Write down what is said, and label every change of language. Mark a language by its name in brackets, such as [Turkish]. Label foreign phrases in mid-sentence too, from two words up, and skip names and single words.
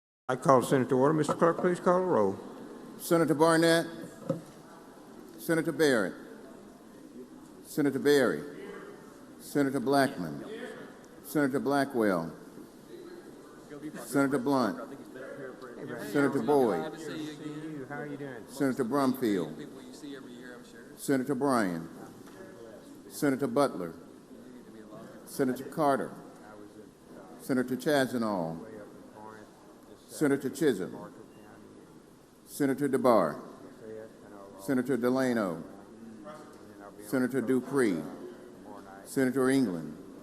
[English] I call the Senate to order. Mr. Clerk, please call the roll. Senator Barnett, Senator Barrett, Senator Berry, Senator Blackman, Senator Blackwell, Senator Blunt, Senator Boyd, How are you doing? Senator Brumfield, Senator Bryan, Senator Butler, Senator Carter, Senator Chazanall, Senator Chisholm, Senator DeBar, Senator Delano, Senator Dupree, Senator England,